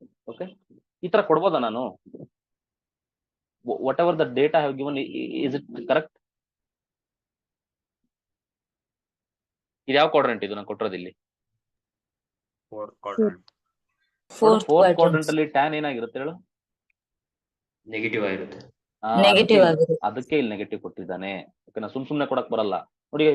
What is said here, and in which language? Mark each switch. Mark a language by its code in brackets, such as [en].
[kn] Okay, ಈ ತರ ಕೊಡ್ಬೋದಾ ನಾನು? [en] Whatever the data I have given, is it correct? [kn] ಇದು ಯಾವ ಕ್ವಾಡ್ರೆಂಟ್ ಇದು ನಾನು ಕೊಟ್ಟಿರೋದು ಇಲ್ಲಿ? [en] Fourth fourth quadrant. [kn] ಕ್ವಾಡ್ರೆಂಟ್ ಅಲ್ಲಿ ಟ್ಯಾನ್ ಏನಾಗಿರುತ್ತೆ ಹೇಳು? ನೆಗೆಟಿವ್ ಆಗಿರುತ್ತೆ. Negative ಆಗಿರುತ್ತೆ. ಅದಕ್ಕೆ ಇಲ್ಲಿ ನೆಗೆಟಿವ್ ಕೊಟ್ಟಿದ್ದಾನೆ. ಓಕೆನಾ? ಸುಮ್ನೆ ಕೊಡಕ್ ಬರಲ್ಲ ನೋಡಿ.